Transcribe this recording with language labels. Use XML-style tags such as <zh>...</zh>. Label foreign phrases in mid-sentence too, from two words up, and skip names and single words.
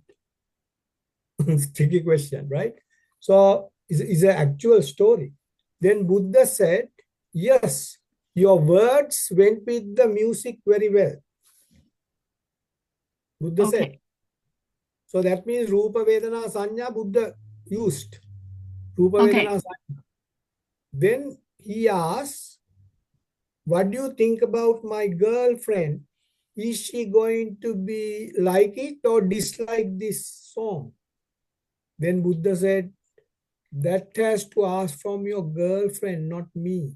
<en>It's a tricky question, right? So it's an actual story. Then Buddha said, yes, your words went with the music very well. Buddha said. Okay. So that means</en> <pi>Rupa Vedana Sanya</pi> <en>Buddha used.</en> <pi>Rupa</pi> <en>Okay.</en> <pi>Vedana Sanya.</pi> <en>Then he asked, what do you think about my girlfriend? Is she going to be like it or dislike this song? Then Buddha said, that has to ask from your girlfriend, not me.</en>